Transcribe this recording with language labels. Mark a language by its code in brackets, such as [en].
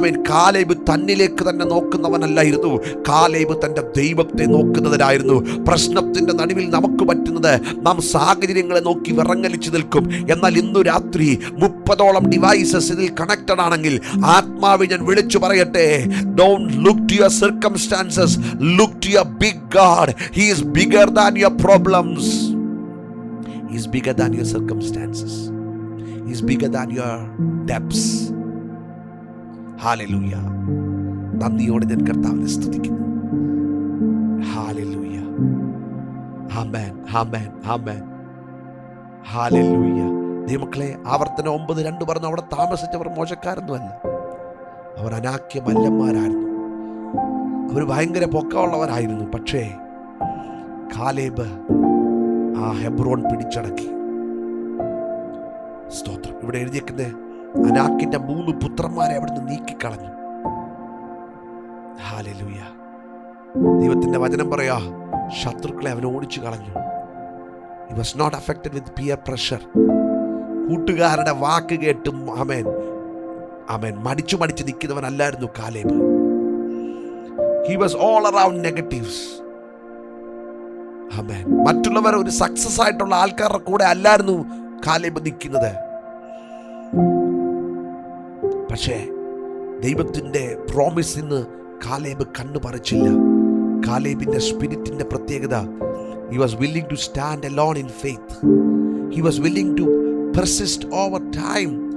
[ml] Caleb തന്നിലേക്ക് തന്നെ നോക്കുന്നവനല്ലായിരുന്നു, Caleb തൻ്റെ ദൈവത്തെ നോക്കുന്നവനായിരുന്നു. പ്രശ്നത്തിൻ്റെ നടുവിൽ നമുക്ക് പറ്റുന്നത് നാം സാഹചര്യങ്ങളെ നോക്കി വിറങ്ങലിച്ചു നിൽക്കും. എന്നാൽ ഇന്നു രാത്രി 30ഓളം ഡിവൈസസ് ഇതിൽ കണക്റ്റഡ് ആണെങ്കിൽ ആത്മാവിൽ ഞാൻ വിളിച്ചു പറയട്ടെ, [en] don't look to your circumstances, look to your big God. He is bigger than your problems. He is bigger than your circumstances. He is bigger than your debts. Hallelujah. [ml] നന്ദിയോടെ ഞാൻ കർത്താവിനെ സ്തുതിക്കുന്നു. [en] Hallelujah. Amen. Amen. Amen. Hallelujah. [ml] ദൈവമക്കളെ, ആവർത്തനം 9:2 പറഞ്ഞു, അവിടെ താമസിച്ചവർ മോശക്കാരൊന്നുമല്ല, അവർ അനാക്യ മല്ലന്മാരായിരുന്നു, അവർ ഭയങ്കര പൊക്കമുള്ളവരായിരുന്നു. പക്ഷേ കാലേബ് ആ ഹെബ്രോൺ പിടിച്ചടക്കി. സ്തോത്രം. ഇവിടെ എഴുതിയേക്കുന്നത് അനാക്കിന്റെ 3 പുത്രന്മാരെ അവിടുന്ന് നീക്കിക്കളഞ്ഞു. ഹല്ലേലൂയ. ദൈവത്തിന്റെ വചനം പറയാ, ശത്രുക്കളെ അവൻ ഓടിച്ചു കളഞ്ഞു. [en] He was not affected with peer pressure. [ml] കൂട്ടുകാരുടെ വാക്ക് കേട്ടും ആമേൻ ആമേൻ മടിച്ചു നിൽക്കുന്നവനല്ലായിരുന്നു Caleb. [en] He was all around negatives. [ml] ആമേൻ. മറ്റുള്ളവർ ഒരു സക്സസ് ആയിട്ടുള്ള ആൾക്കാരുടെ കൂടെ അല്ലായിരുന്നു കാലേബ് നിൽക്കുന്നത്. പക്ഷേ ദൈവത്തിന്റെ പ്രോമിസിന് കാലേബ് കണ്ണു പറിച്ചില്ല. കാലേബിന്റെ സ്പിരിറ്റിന്റെ പ്രത്യേകത, [en] he was willing to stand alone in faith. He was willing to persist over time.